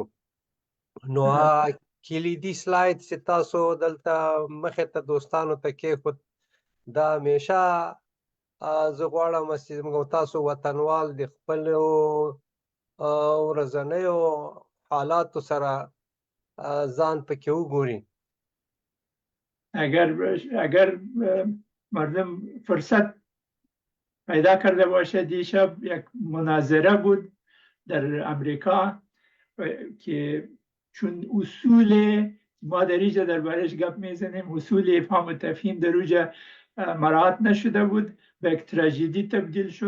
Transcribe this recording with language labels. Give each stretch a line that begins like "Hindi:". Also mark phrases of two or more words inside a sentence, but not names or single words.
Pashto: نو کلیدي سلاید چې تاسو دلته مخې ته دوستانو ته کېښود دا همیشه زه غواړم چې موږ او تاسو وطنوال د خپلو ورځنیو حالاتو سره ځان پکې وګوري.
Persian: اگر مردم فرصت پیدا کرده باشه، دیشب یک مناظره بود در امریکا که چون اصول ما در اینجا دربارش گپ میزنیم، اصول افهام و تفهیم در اونجا مراعات نشده بود، به یک تراژدی تبدیل شد.